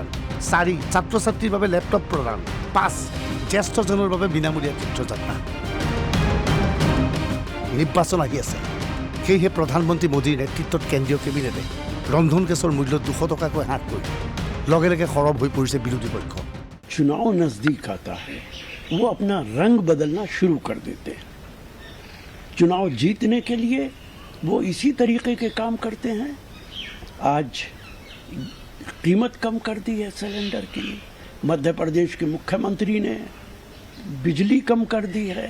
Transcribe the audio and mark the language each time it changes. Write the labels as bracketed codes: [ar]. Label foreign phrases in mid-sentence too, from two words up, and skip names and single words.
[as] 4 ছাত্ৰ ছাত্ৰীৰ বাবে লেপটপ প্ৰদান। 5 জ্যেষ্ঠজনৰ বাবে বিনামূলীয়া তীৰ্থযাত্ৰা। নিৰ্বাচন আহি আছে, সেয়েহে প্ৰধানমন্ত্ৰী মোদীৰ নেতৃত্বত কেন্দ্ৰীয় কেবিনেটে ৰন্ধন গেছৰ মূল্য 200 টকাকৈ হ্ৰাস কৰি লগে লগে সৰব হৈ পৰিছে বিৰোধী পক্ষ। [hi] चुनाव नजदीक आता है, वो अपना रंग बदलना शुरू कर देते हैं। चुनाव जीतने के लिए वो इसी तरीके के काम करते हैं। आज कीमत कम कर दी है सिलेंडर की, मध्य प्रदेश के मुख्यमंत्री ने बिजली कम कर दी है।